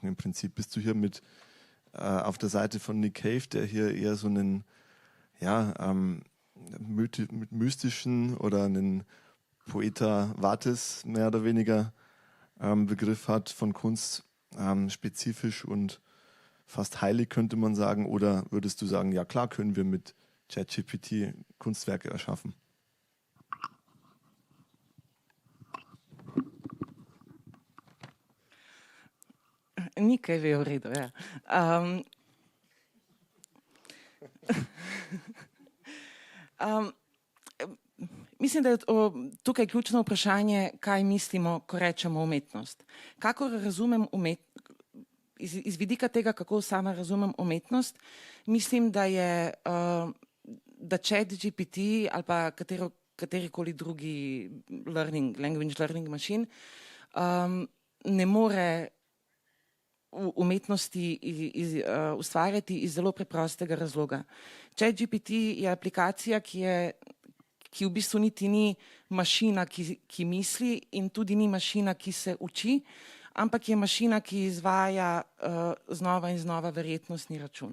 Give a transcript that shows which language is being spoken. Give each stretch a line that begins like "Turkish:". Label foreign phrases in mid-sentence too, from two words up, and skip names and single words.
German: Im Prinzip bist du hier mit auf der Seite von Nick Cave, der hier eher so einen mit mystischen oder einen
Latin: Poeta Vates
German: mehr oder weniger Begriff hat von Kunst, spezifisch und fast heilig, könnte man sagen. Oder würdest du sagen, ja klar, können wir mit ChatGPT Kunstwerke erschaffen?
Slovenian: Nekaj je v redu, ja. Mislim, da je tukaj ključno vprašanje, kaj mislimo, ko rečemo umetnost. Kakor razumem iz vidika tega, kako sama razumem umetnost, mislim, da ChatGPT ali pa katerikoli drugi
English: language learning machine
Slovenian: ne more umetnosti ustvarjati iz zelo preprostega razloga. ChatGPT je aplikacija, ki v bistvu niti ni mašina, ki misli, in tudi ni mašina, ki se uči, ampak je mašina, ki izvaja znova in znova verjetnostni račun.